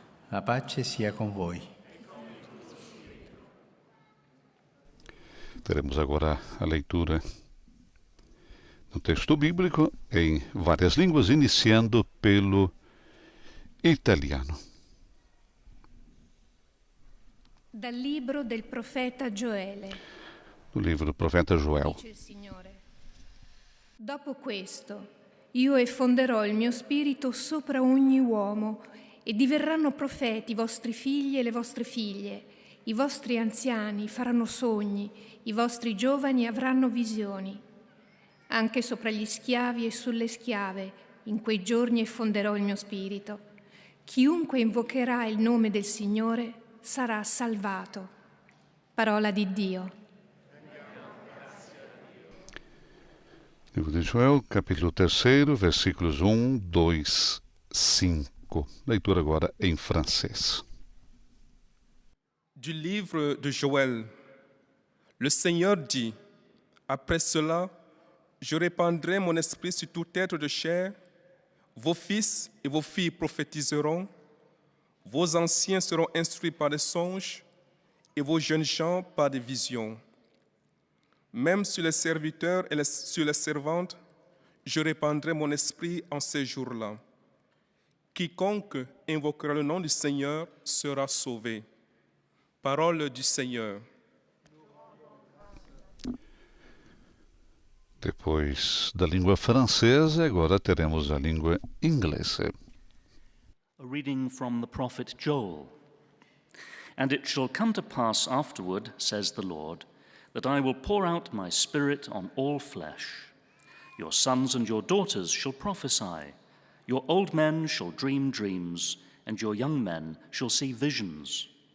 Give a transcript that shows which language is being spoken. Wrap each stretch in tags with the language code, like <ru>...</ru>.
<pt>A paz sia com vós. Teremos agora a leitura no texto bíblico em várias línguas, iniciando pelo italiano.</pt> <it>Dal libro del profeta Gioele.</it> <pt>Do livro do profeta Joel.</pt> <it>Dice il Signore: Dopo questo, io effonderò il mio spirito sopra ogni uomo, e diverranno profeti i vostri figli e le vostre figlie. I vostri anziani faranno sogni, i vostri giovani avranno visioni. Anche sopra gli schiavi e sulle schiave, in quei giorni effonderò il mio spirito. Chiunque invocherà il nome del Signore sarà salvato. Parola di Dio.</it> <pt>Livro de Joel, capítulo 3, versículos 1, 2, 5. Leitura agora em francês.</pt> <fr>Du livre de Joël. Le Seigneur dit, après cela, je répandrai mon esprit sur tout être de chair. Vos fils et vos filles prophétiseront. Vos anciens seront instruits par des songes et vos jeunes gens par des visions. Même sur les serviteurs et sur les servantes, je répandrai mon esprit en ces jours-là. Quiconque invoquera le nom du Seigneur sera sauvé. Parole du Seigneur.</fr> <pt>Depois da língua francesa, agora teremos a língua inglesa.</pt> <en>A reading from the prophet Joel. And it shall come to pass afterward, says the Lord, that I will pour out my Spirit on all flesh. Your sons and your daughters shall prophesy. Your old men shall dream dreams, and your young men shall see visions.</en>